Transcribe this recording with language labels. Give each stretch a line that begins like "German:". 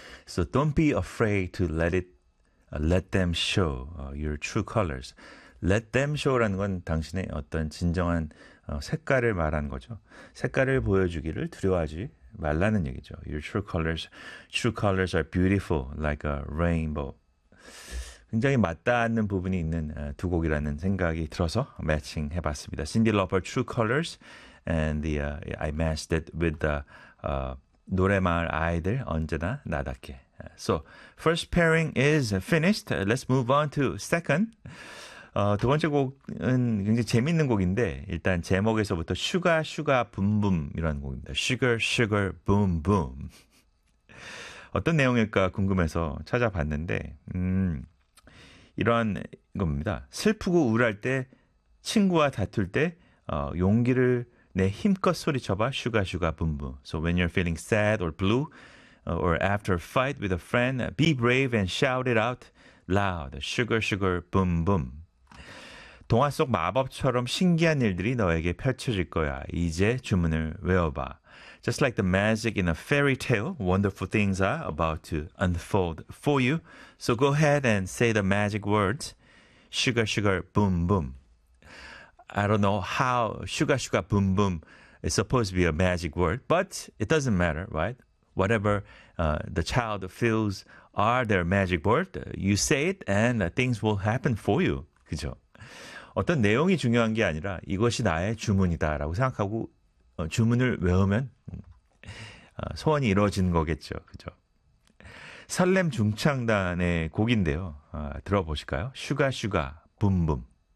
English: So don't be afraid to let them show your true colors. Let them show
Korean: 라는 건 당신의 어떤 진정한 색깔을 말하는 거죠. 색깔을 보여주기를 두려워하지 말라는 얘기죠.
English: Your true colors are beautiful like a rainbow.
Korean: 굉장히 맞닿는 부분이 있는 두 곡이라는 생각이 들어서 매칭해봤습니다.
English: Cyndi Lauper, True Colors. And I matched it with the 노래마을 아이들 언제나 나답게. So first pairing is finished. Let's move on to second.
Korean: 두 번째 곡은 굉장히 재밌는 곡인데 일단 제목에서부터 슈가 슈가 붐붐이라는 곡입니다.
English: Sugar sugar boom boom.
Korean: 어떤 내용일까 궁금해서 찾아봤는데 이런 겁니다. 슬프고 우울할 때 친구와 다툴 때 용기를 내 힘껏 소리쳐봐 슈가 슈가 붐붐.
English: So when you're feeling sad or blue or after a fight with a friend, be brave and shout it out loud. Sugar sugar boom boom.
Korean: 동화 속 마법처럼 신기한 일들이 너에게 펼쳐질 거야. 이제 주문을 외워봐.
English: Just like the magic in a fairy tale, wonderful things are about to unfold for you. So go ahead and say the magic words. Sugar sugar boom boom. I don't know how sugar sugar boom boom is supposed to be a magic word, but it doesn't matter, right? Whatever the child feels are their magic word, you say it and things will happen for you.
Korean: 그죠? 어떤 내용이 중요한 게 아니라 이것이 나의 주문이다라고 생각하고 주문을 외우면 소원이 이루어지는 거겠죠. 그죠? 설렘 중창단의 곡인데요. 들어보실까요? 슈가 슈가 붐붐.